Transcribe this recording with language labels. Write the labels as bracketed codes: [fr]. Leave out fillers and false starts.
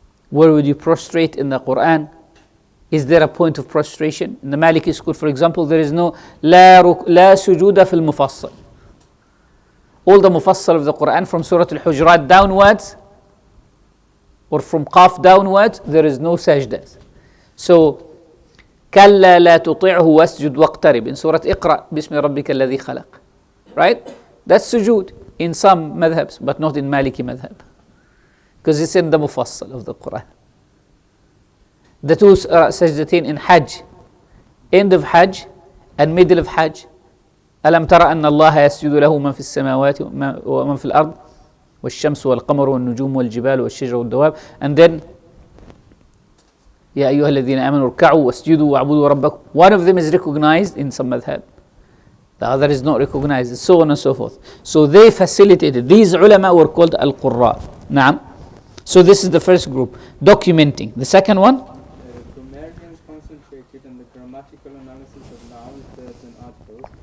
[en] Where would you prostrate in the Quran? Is there a point of prostration? In the Maliki school, for example, there is no لا sujuda fil mufassal. All the mufassal of the Quran from Surah Al-Hujurat downwards, or from Qaf downwards, there is no sajdas. [ar] So, كلا لا تطعه واسجد واقترب in Surah Iqra بسم ربك الذي خلق. [en] Right? That's sujood in some madhabs, but not in Maliki madhab. Because it's in the mufassal of the Quran. The two sajdateen in Hajj, end of Hajj and middle of Hajj. [ar] ألم ترى أن الله يسجد له من في السماوات ومن في الأرض والشمس والقمر والنجوم والجبال والشجر والدواب. [en] And then [ar] يا أيها الذين آمنوا اركعوا واسجدوا واعبدوا ربكم. [en] One of them is recognized in some madhab. The other is not recognized, so on and so forth. So they facilitated. These ulama were called al-Qurra. Naam. So this is the first group, documenting. The second one? Grammarians concentrated on the grammatical analysis of nouns, verbs and articles.